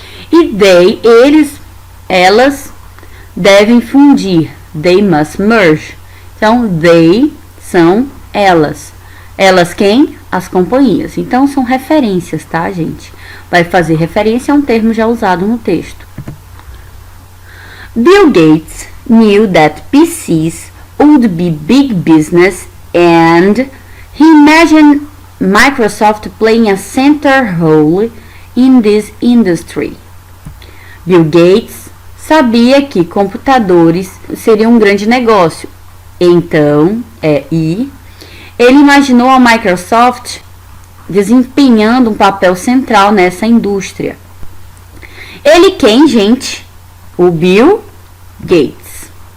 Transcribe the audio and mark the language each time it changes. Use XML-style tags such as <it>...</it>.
<pt>E they, elas devem fundir.</pt> <en>They must merge.</en> <pt>Então, they são elas. Elas quem? As companhias. Então, são referências, tá, gente? Vai fazer referência a um termo já usado no texto.</pt> <en>Bill Gates knew that PCs would be big business and he imagined Microsoft playing a center role in this industry.</en> <pt>Bill Gates sabia que computadores seriam um grande negócio. Então, ele imaginou a Microsoft desempenhando um papel central nessa indústria. Ele quem, gente? O Bill Gates.</pt>